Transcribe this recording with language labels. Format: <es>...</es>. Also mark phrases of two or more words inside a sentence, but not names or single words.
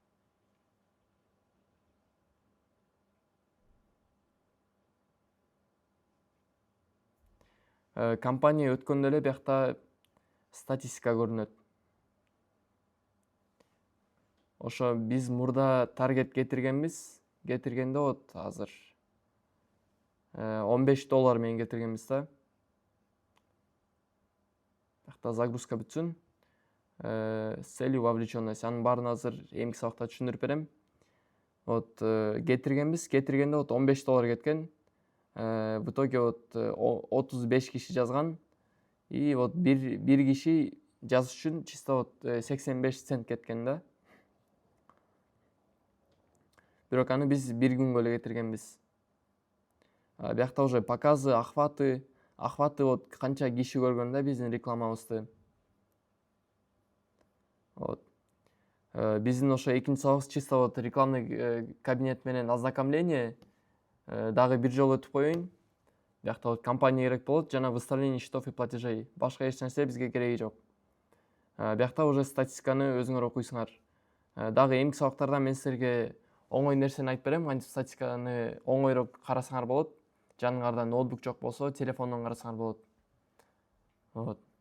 <ky>Компания өткөндө эле биякта статистика көрүнөт. Ошо биз мурда таргет кетиргенбиз. Кетиргенде вот азыр $15 менен кетиргенбиз да. Биякта загрузка бүтсүн.</ky> <ru>С целью вовлеченность.</ru> <ky>Анын баарын азыр эмки сабакта түшүндүрүп берем. Вот кетиргенбиз. Кетиргенде вот $15 кеткен.</ky> <ru>В итоге вот</ru> <ky>35 киши жазган.</ky> <ru>И вот</ru> <ky>бир киши жазыш үчүн</ky> <ru>чисто вот</ru> <ky>85 цент кеткен да. Бирок аны биз бир күнгө эле кетиргенбиз. Биякта</ky> <ru>уже показы, охваты вот</ru> <ky>канча киши көргөн да биздин рекламабызды. Вот. Биздин ошо экинчи сабагыбыз чисто вот</ky> <ru>рекламный кабинет</ru> <ky>менен ознакомление дагы бир жолу өтүп коеюн. Биякта вот компания керек болот жана</ky> <ru>выставление счетов и платежей.</ru> <ky>Башка эч нерсе бизге кереги жок. Биякта уже статистиканы өзүңөр окуйсуңар. Дагы эмки сабактарда мен силерге оңой нерсени айтып берем. Кантип статистиканы оңойроп карасаңар болот. Жаныңарда ноутбук жок болсо, телефондон карасаңар болот. Вот.</ky>